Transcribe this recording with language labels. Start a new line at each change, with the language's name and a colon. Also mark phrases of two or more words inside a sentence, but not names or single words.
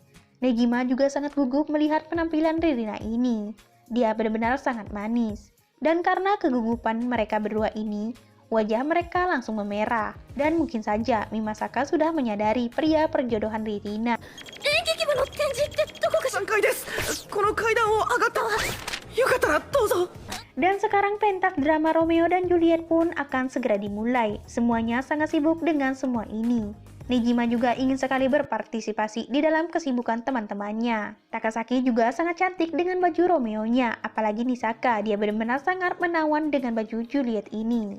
Indonesian: Nejima juga sangat gugup melihat penampilan Ririna ini. Dia benar-benar sangat manis. Dan karena kegugupan mereka berdua ini, wajah mereka langsung memerah. Dan mungkin saja Mimasaka sudah menyadari pria perjodohan Ririna.
Japanese: 3 階ですこの階段を上がったよかったらどうぞ
Indonesian: Dan sekarang pentas drama Romeo dan Juliet pun akan segera dimulai. Semuanya sangat sibuk dengan semua ini. Nejima juga ingin sekali berpartisipasi di dalam kesibukan teman-temannya. Takasaki juga sangat cantik dengan baju Romeo-nya, apalagi Nisaka, dia benar-benar sangat menawan dengan baju Juliet ini.